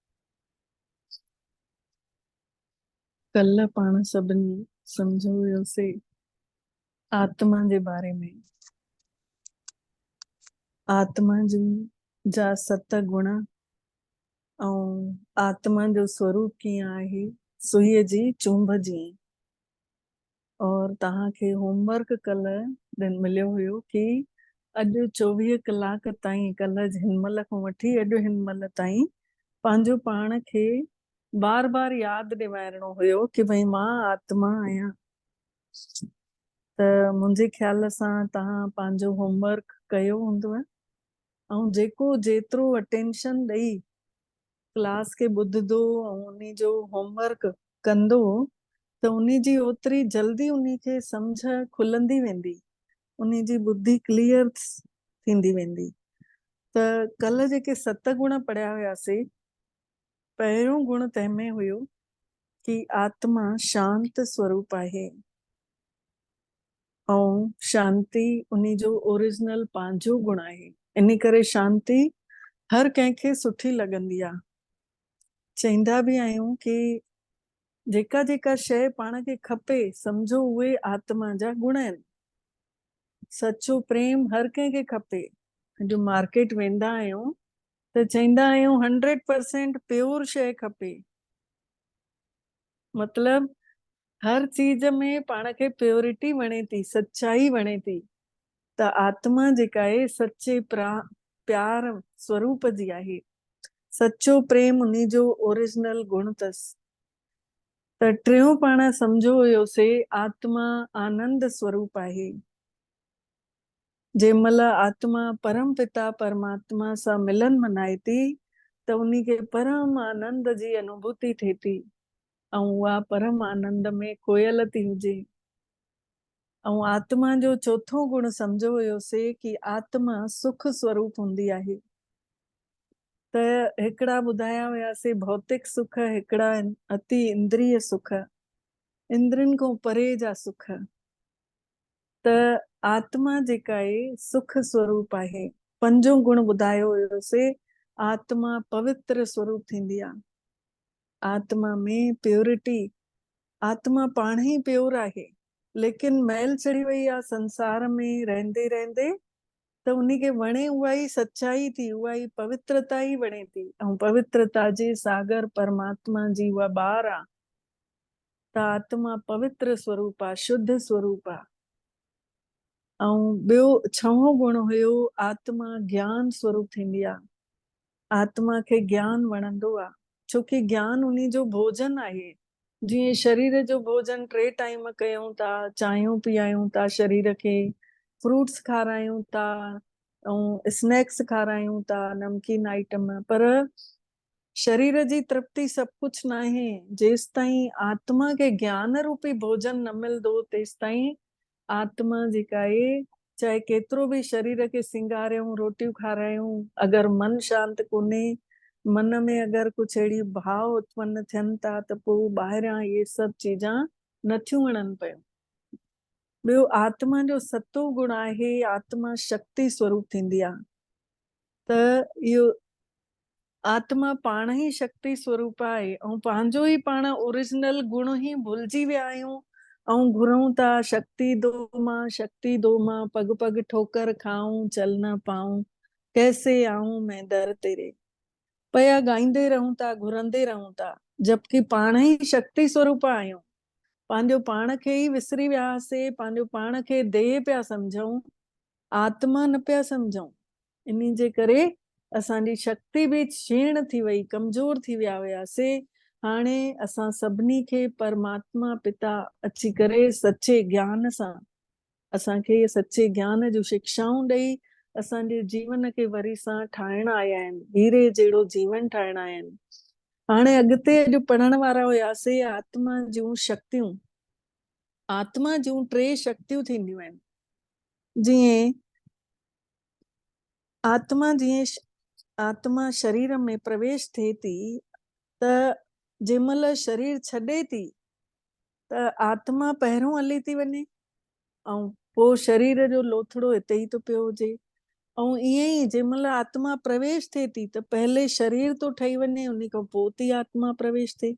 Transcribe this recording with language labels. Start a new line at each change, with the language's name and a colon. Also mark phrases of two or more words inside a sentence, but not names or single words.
Sindhi: कल पाण सभिनी सम्झो हुयोसीं आत्मा जे बारे में। आत्मा जा 7 गुण ऐं आत्मा जो स्वरूप कीअं आहे, सुईअ जी चुंभ जीअं। और तव्हांखे होमवर्क कल दिन मिलियो हुयो कि अॼु 24 कलाक ताईं, कल हिनमहिल खां वठी अॼु हिनमहिल ताईं पंहिंजो पाण खे बार बार यादि ॾियारणो हुयो कि भई मां आत्मा आहियां। त मुंहिंजे ख्याल सां तव्हां पंहिंजो होमवर्क कयो हूंदव ऐं जेतिरो अटेंशन ॾेई क्लास खे ॿुधंदो ऐं उन जो होमवर्क कंदो त उन्ही जी ओतिरी जल्दी उन्ही खे सम्झ खुलंदी वेंदी, उन्ही जी बुद्धि क्लियर थींदी वेंदी। त कल्ह जेके 7 गुण पढ़िया हुयासीं, पहिरियों गुण तंहिंमें हुयो कि आत्मा शांत स्वरूप आहे ऐं शांति उन्ही जो ओरिजिनल पंहिंजो गुण आहे। इन करे शांति हर कंहिंखे सुठी लॻंदी आहे। चईंदा बि आहियूं कि जेका जेका शइ पाण खे खपे सम्झो उहे आत्मा जा गुण आहिनि। सचो प्रेम हर कंहिंखे खपे। जो मार्केट वेंदा आहियूं त चईंदा आहियूं 100% प्योर शइ खपे। मतलब हर चीज में पाण खे प्योरिटी वणे थी, सच्चाई वणे थी। त आत्मा जेका आहे सच्चे प्यार स्वरूप जी आहे। सच्चो प्रेम उन्ही जो ओरिजिनल गुण अथसि। त टियों पाण सम्झो हुयोसीं आत्मा आनंद स्वरूप आहे। जंहिंमहिल आत्मा परम पिता परमात्मा सां मिलन मनाए थी त उन्ही खे परम आनंद जी अनुभूति थिए थी ऐं उहा परम आनंद में खोयल थी हुजे। ऐं आत्मा जो चौथो गुण सम्झो हुयोसीं कि आत्मा सुख स्वरूप हूंदी आहे। त हिकिड़ा ॿुधाया हुयासीं भौतिक सुख, हिकिड़ा अति इंद्रिय सुख, इंद्रियुनि खां परे जा सुख। त आत्मा जेका आहे सुख स्वरूप आहे। पंजो गुण ॿुधायो हुयोसीं आत्मा पवित्र स्वरूप थींदी आहे। आत्मा में प्योरिटी, आत्मा पाण ही प्योर आहे, लेकिन मैल चढ़ी वई आहे संसार में रहंदे रहंदे, त उन्ही खे वणे उहा ई सच्चाई थी, उहा ई पवित्रता ही वणे थी ऐं पवित्रता जे सागर परमात्मा जी उहा ॿार आहे। त आत्मा पवित्र स्वरूप आहे, शुद्ध स्वरूप आहे। ऐं ॿियो छहों गुण हुयो आत्मा ज्ञान स्वरूप थींदी आहे। आत्मा खे ज्ञान वणंदो आहे छोकी ज्ञान उन्ही जो भोजन आहे। जीअं शरीर जो भोजन 3 टाइम कयूं था, चांहियूं पीआयूं था शरीर खे, फ्रूट्स खारायूं था ऐं स्नैक्स खारायूं था, नमकीन आइटम, पर शरीर जी तृप्ति सब कुछ न आहे। जेस ताईं आत्मा के ज्ञान रूपी भोजन न मिलंदो तेस ताईं आत्मा जेका आहे चाहे केतिरो बि शरीर खे सिंगारियूं, रोटियूं खारायूं, अगर मन शांत कोन्हे, मन में अगर कुछ अहिड़ी भाव उत्पन्न थियनि था त पोइ ॿाहिरियां इहे सभु चीजां नथियूं वणनि पियूं। ॿियो आत्मा जो सतो गुण आहे आत्मा शक्ति स्वरूप थींदी आहे। त इहो आत्मा पाण ही शक्ति स्वरूप आहे ऐं पंहिंजो ही पाण ओरिजिनल गुण ही भुलिजी विया आहियूं ऐं घुरूं था
Hindi: शक्ति दो मां पग पग ठोकर खाऊं चल न पाऊं, कैसे आऊं मैं दर तेरे,
Sindhi: पया गाईंदे रहूं था, घुरंदे रहूं था, जबकि पाण ही शक्ति स्वरूप आहियूं। पंहिंजो पाण खे ही विसरी वियासीं, पंहिंजो पाण खे देह पिया सम्झूं, आत्मा न पिया सम्झूं। इन जे करे असांजी शक्ति भी क्षीण थी वई, कमजोर थी विया हुयासीं। हाणे असां सभिनी खे परमात्मा पिता अची करे सच्चे ज्ञान सां असांखे सच्चे ज्ञान जूं शिक्षाऊं ॾेई असांजे जीवन खे वरी सां ठाहिण आया आहिनि, हीरे जहिड़ो जीवन ठाहिण आया आहिनि। हाणे अॻिते अॼु पढ़ण वारा हुयासीं आत्मा जूं शक्तियूं। आत्मा जूं 3 शक्तियूं थींदियूं आहिनि। जीअं आत्मा शरीर में प्रवेश थिए थी त जंहिंमहिल शरीर छॾे थी त आत्मा पहिरियों हली थी वञे ऐं पोइ शरीर जो लोथड़ो हिते ई थो पियो हुजे। ऐं ईअं ई जंहिंमहिल आत्मा प्रवेश थिए थी त पहले शरीर थो ठही वञे, उन खां पोइ थी आत्मा प्रवेश थिए।